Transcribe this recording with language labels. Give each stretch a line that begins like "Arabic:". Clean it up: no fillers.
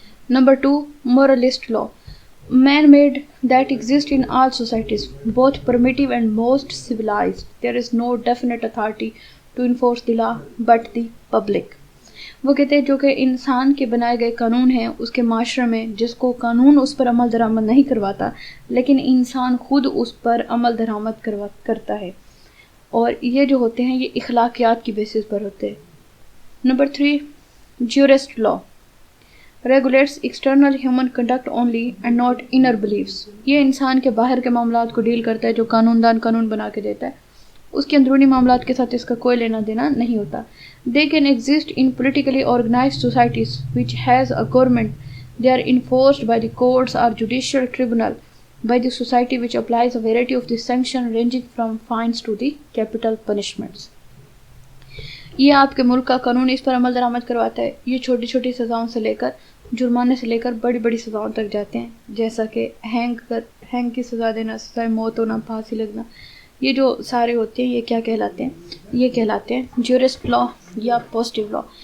Urdu: Number 2,
English: moralist law. Man-made that exist in all societies, both primitive and most civilized. There is no definite authority to enforce the law but the public.
Urdu: وہ کہتے ہیں جو کہ انسان کے بنائے گئے قانون ہیں اس کے معاشرے میں, جس کو قانون اس پر عمل درآمد نہیں کرواتا لیکن انسان خود اس پر عمل درآمد کرتا ہے, اور یہ جو ہوتے ہیں یہ اخلاقیات کی بیسس پر ہوتے ہیں. Number 3,
English: jurist law. Regulates external human conduct only and not inner beliefs.
Urdu: یہ انسان کے باہر کے معاملات کو ڈیل کرتا ہے جو قانون دان قانون بنا کے دیتا ہے, اس کے اندرونی معاملات کے ساتھ اس کا کوئی لینا دینا نہیں ہوتا.
English: They can exist in politically organized societies which has a government. They are enforced by the courts or judicial tribunal by the society which applies a variety of the sanction ranging from fines to the capital punishments.
Urdu: یہ آپ کے ملک کا قانون اس پر عمل درآمد کرواتا ہے. یہ چھوٹی چھوٹی سزاؤں سے لے کر جرمانے سے لے کر بڑی بڑی سزاؤں تک جاتے ہیں, جیسا کہ ہینگ کی سزا دینا, سزائے موت ہونا, پھانسی لگنا, یہ جو سارے ہوتے ہیں یہ کیا کہلاتے ہیں, یہ کہلاتے ہیں جورسٹ لا یا پازیٹیو لا.